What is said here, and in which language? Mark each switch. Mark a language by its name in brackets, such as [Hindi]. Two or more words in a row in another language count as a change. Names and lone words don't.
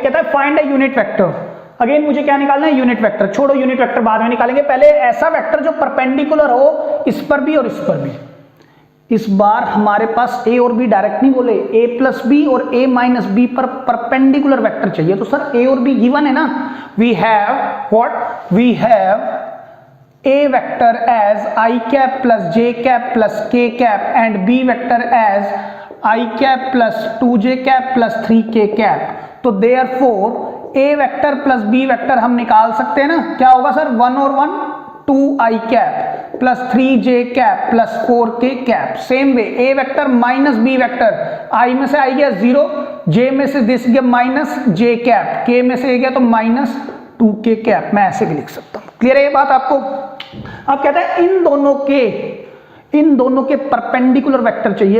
[Hindi] कहता है [English] find a unit vector. [Hindi] अगेन मुझे क्या निकालना है, [English] unit vector. [Hindi] छोड़ो [English] unit vector [Hindi] बाद में निकालेंगे, पहले ऐसा वेक्टर जो परपेंडिकुलर हो इस पर भी और इस पर भी। इस बार हमारे पास ए और बी डायरेक्ट नहीं बोले, [English] A plus B [Hindi] और [English] A minus B [Hindi] पर [English] perpendicular vector [Hindi] चाहिए। तो सर ए और बी गिवन है ना, [English] we have what, we have A vector as I cap plus J cap plus K cap and B vector as I cap plus 2J cap plus 3K cap। तो therefore A vector plus B vector [Hindi] हम निकाल सकते हैं ना, क्या होगा सर 1 और 1 [English] 2I cap plus 3J cap plus 4K cap। same way A vector minus B vector, [Hindi] I में से I गया 0, J में से दिस गया [English] minus J cap, [Hindi] K में से गया तो [English] minus 2K cap. [Hindi] मैं ऐसे भी लिख सकता हूँ। क्लियर है ये बात आपको। अब कहता है इन दोनों के [English] perpendicular vector [Hindi] चाहिए।